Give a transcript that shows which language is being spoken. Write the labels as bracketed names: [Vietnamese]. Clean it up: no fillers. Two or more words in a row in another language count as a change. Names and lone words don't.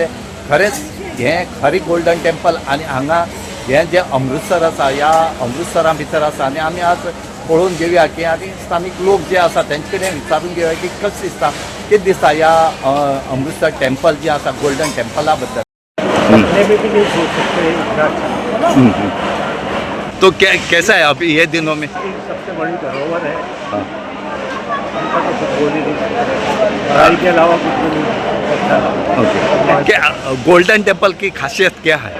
[Konkani] खरेंच हें खरें गोल्डन टेम्पल आनी हांगा हें जें अमृतसर आसा ह्या अमृतसरा भितर आसा. आनी आमी आज पळोवन घेवया की आनी स्थानीक लोक जे आसा तेंचे कडेन विचारून घेवया की कशें दिसता कितें दिसता ह्या अमृतसर टेम्पल जें आसा गोल्डन टेम्पला बद्दल. [Hindi] तो कैसा है अभी ये दिनों में? सबसे बड़ी धरोहर है. उनका तो कुछ बोल ही नहीं सकते. पढ़ाई के अलावा कुछ भी नहीं. अच्छा ओके. क्या गोल्डन टेम्पल की खासियत क्या है?